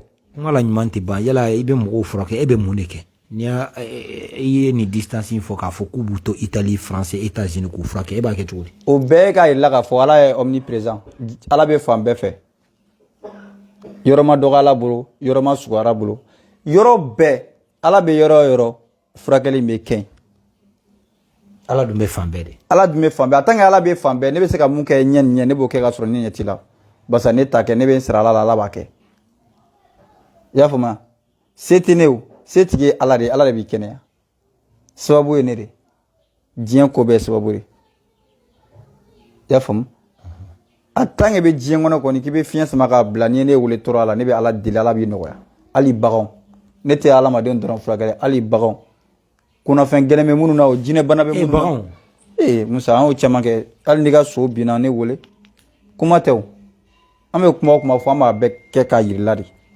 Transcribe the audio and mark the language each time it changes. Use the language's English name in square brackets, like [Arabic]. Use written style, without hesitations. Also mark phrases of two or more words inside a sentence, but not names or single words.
[Bambara] kuma la ɲuman tɛ ban yala i bɛ mɔgɔw furakɛ e bɛ mun de kɛ ni i ye nin distance in fɔ k'a fɔ k'u b'u to Italie France États-Unis k'u furakɛ e b'a kɛ cogo di o bɛɛ k'a yira k'a fɔ Ala ye omniprésent Ala bɛ fan bɛɛ fɛ yɔrɔ ma dɔgɔ Ala bolo yɔrɔ ma sugu Ala bolo yɔrɔ bɛɛ Ala bɛ yɔrɔ o yɔrɔ furakɛli bɛ kɛ Ala dun bɛ fan bɛɛ de Ala dun bɛ fan bɛɛ [French] en tant que [Bambara] Ala bɛ fan bɛɛ ne bɛ se ka mun kɛ ɲɛ ni ɲɛ ne b'o kɛ ka sɔrɔ ne ɲɛ t'i la barisa ne t'a kɛ ne bɛ n sira Ala la Ala b'a kɛ i y'a faamuya se tɛ ne o se tigi ye Ala de ye Ala de b'i kɛnɛya sababu ye ne de diɲɛ ko bɛɛ ye sababu de i y'a faamu [French] en tant que [Bambara] bɛ diɲɛ kɔnɔ kɔni k'i bɛ fiɲɛ sama k'a bila n'i ye ne wele tɔɔrɔ la ne bɛ Ala deli Ala b'i nɔgɔya hali baganw ne tɛ hadamadenw dɔrɔn furakɛ hali baganw kunnafɛn gɛlɛn bɛ minnu na o jinɛ bana bɛ minnu na Musa an y'o caman kɛ hali n'i ka so binna ne wele kuma tɛ o an bɛ kuma o kuma fɔ an b'a bɛɛ kɛ k'a yirila de